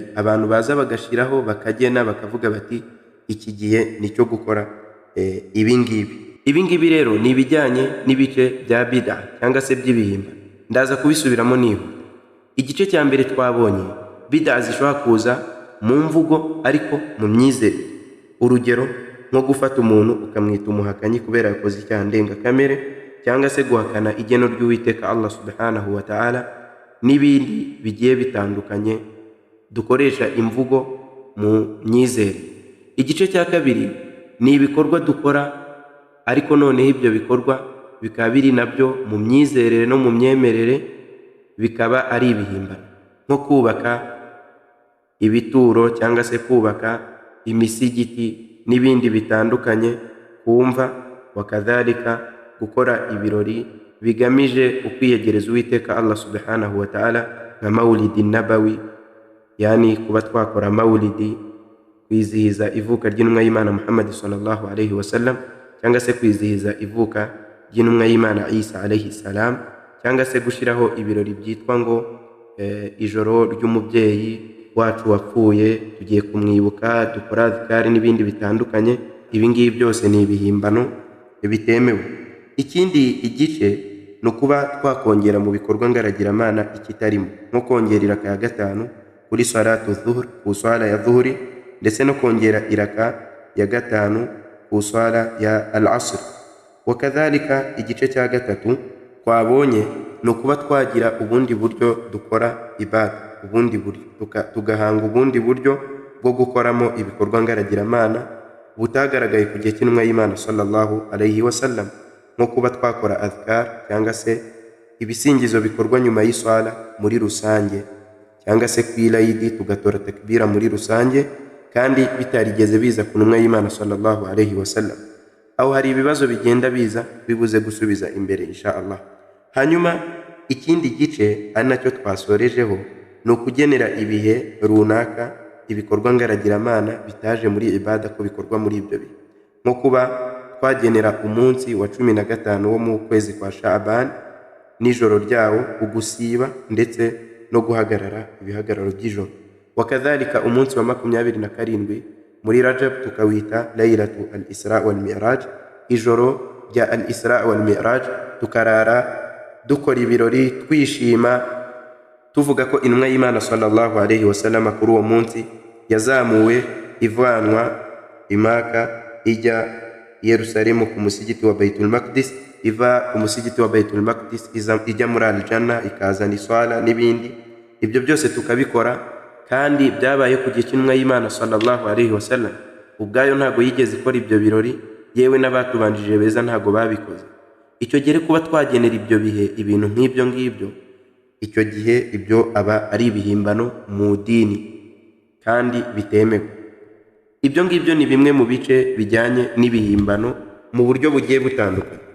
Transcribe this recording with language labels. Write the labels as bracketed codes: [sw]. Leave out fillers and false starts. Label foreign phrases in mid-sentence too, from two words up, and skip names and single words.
[rw] Abantu baza bagashiraho bakagena bakavuga bati iki gihe nicyo gukora ibi ngibi rero ni ibijyanye n'ibice bya bid'a cyangwa se by'ibihimba. Ndaza kubisubiramo niba igice cya mbere twabonye bid'a zishobora kuza mu mvugo ariko mu myizerere. Urugero nko gufata umuntu ukamwita umuhakanyi kubera yakoze icyaha ndengakamere, cyangwa se guhakana igeno ry'Uwiteka [ar] الله سبحانه وتعالى, [rw] n'ibindi bigiye bitandukanye dukoresha imvugo mu myizerere. Igice cya kabiri ni ibikorwa dukora ariko noneho ibyo bikorwa bikaba biri nabyo mu myizerere no mu myemerere, bikaba ari ibihimbano, nko kubaka ibituro cyangwa se kubaka imisigiti n'ibindi bitandukanye, kumva wakadhalika gukora ibirori bigamije ukwiyegereza Uwiteka [ar] الله سبحانه وتعالى, [rw] nka [ar] مولد نبوي, [rw] yani kuba twakora maulidi kwizihiza ivuka ry'intumwa y'Imana Muhammad [ar] صلى الله عليه وسلم, [rw] cyangwa se kwizihiza ivuka ry'intumwa y'Imana Isa [ar] عليه السلام, [rw] cyangwa se gushiraho ibirori byitwa ngo ijoro ry'umubyeyi wacu wapfuye, tugiye kumwibuka, dukora adhkari n'ibindi bitandukanye. Ibi ngibi byose ni ibihimbano bitemewe. Ikindi igice ni ukuba twakongera mu bikorwa ngaragiramana ikitarimo, nko kongera iraka ya 5 kuri [ar] صلاة الظهر, [rw] ku swala ya dhuhri, ndetse no kongera iraka ya 5 ku swala ya al-asr. Wakadhalika igice cya 3 twabonye ni ukuba twagira ubundi buryo dukora ibada, ubundi buryo tugahanga ubundi buryo bwo gukoramo ibikorwa ngaragiramana butagaragaye ku gihe cy'intumwa y'Imana [ar] صلى الله عليه وسلم, [rw] nko kuba twakora adhkar cyangwa se ibisingizo bikorwa nyuma y'iswala muri rusange, cyangwa se ku ilayidi tugatora takbira muri rusange, kandi bitarigeze biza ku ntumwa y'Imana [ar] صلى الله عليه وسلم. [rw] Aho hari ibibazo bigenda biza bibuze gusubiza imbere [ar] إن شاء الله. [rw] Hanyuma ikindi gice ari nacyo twasorejeho ni ukugenera ibihe runaka ibikorwa ngaragiramana bitaje muri ibada ko bikorwa muri ibyo bihe, nko kuba twagenera umunsi wa 15 wo mu kwezi kwa Sha'ban n'ijoro ryawo, ugusiba ndetse no guhagarara ibihagararo by'ijoro. [ar] Wakadhalika umunsi wa 27 muri Rajab tukawita ليلة الإسراء والمعراج, [rw] ijoro rya al-Isra wal Mi'raj, tukarara dukora ibirori twishima tuvuga ko intumwa y'Imana [ar] صلى الله عليه وسلم [rw] kuri uwo munsi yazamuwe ivanwa Imaka ijya Yerusalemu ku musigiti wa Baitul Maqdis, iva ku musigiti wa Baitul Maqdis ijya muri al-Janna, ikazana iswala n'ibindi. Ibyo byose tukabikora, kandi byabaye ku gihe cy'intumwa y'Imana [ar] صلى الله عليه وسلم. [rw] Ubwayo ntago yigeze ikora ibyo birori, yewe n'abatubanjije beza ntago babikoze. Icyo gihe kuba twagenera ibyo bihe ibintu nk'ibyo ngibyo, icyo gihe ibyo aba ari ibihimbano mu dini kandi bitemewe. Ibyo ngibyo ni bimwe mu bice bijyanye n'ibihimbano mu buryo bugiye butandukanye.